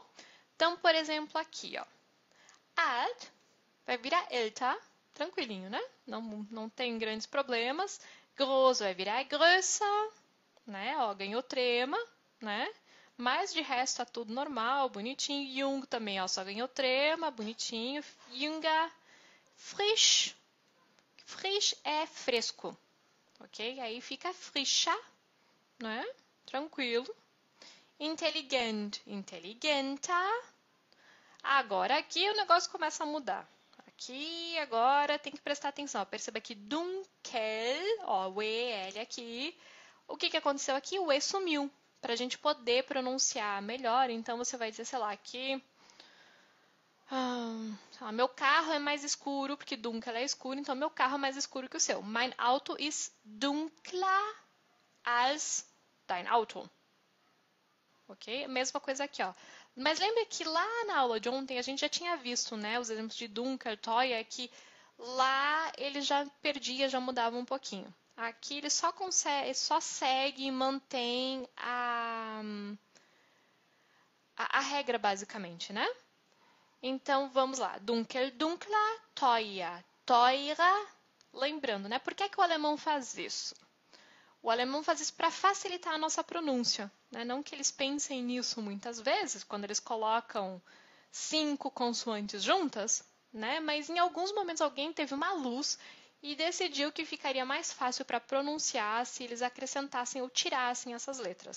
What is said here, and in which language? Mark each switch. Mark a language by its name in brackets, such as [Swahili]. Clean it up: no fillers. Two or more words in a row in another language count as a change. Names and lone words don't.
[Portuguese] Então, por exemplo, aqui, ó. Alt vai virar älter, tranquilinho, né? Não tem grandes problemas. Groß vai virar größer, né? Ó, ganhou trema, né? Mas de resto tá tudo normal, bonitinho. Jung também, ó, só ganhou trema, bonitinho. [German] Jünger, frisch. [Portuguese] Frisch é fresco, ok? Aí fica frischer, né? Tranquilo. [German] Intelligent, inteligenter. [Portuguese] Agora aqui o negócio começa a mudar. Aqui agora tem que prestar atenção. Perceba que dunkel, ó, o EL aqui. O que aconteceu aqui? O E sumiu. Para a gente poder pronunciar melhor, então você vai dizer, sei lá, que meu carro é mais escuro, porque dunkel é escuro, então meu carro é mais escuro que o seu. [German] Mein Auto ist dunkler als dein Auto. [Portuguese] Ok? Mesma coisa aqui, ó. Mas lembra que lá na aula de ontem a gente já tinha visto, né, os exemplos de [German] dunkel, teuer, [Portuguese] que lá ele já perdia, já mudava um pouquinho. Aqui ele só segue e mantém a regra, basicamente, né? Então, vamos lá. [German] Dunkel, dunkler, teuer, teurer. [Portuguese] Lembrando, né? Por que o alemão faz isso? O alemão faz isso para facilitar a nossa pronúncia, né? Não que eles pensem nisso muitas vezes, quando eles colocam 5 consoantes juntas, né? Mas em alguns momentos alguém teve uma luz e decidiu que ficaria mais fácil para pronunciar se eles acrescentassem ou tirassem essas letras.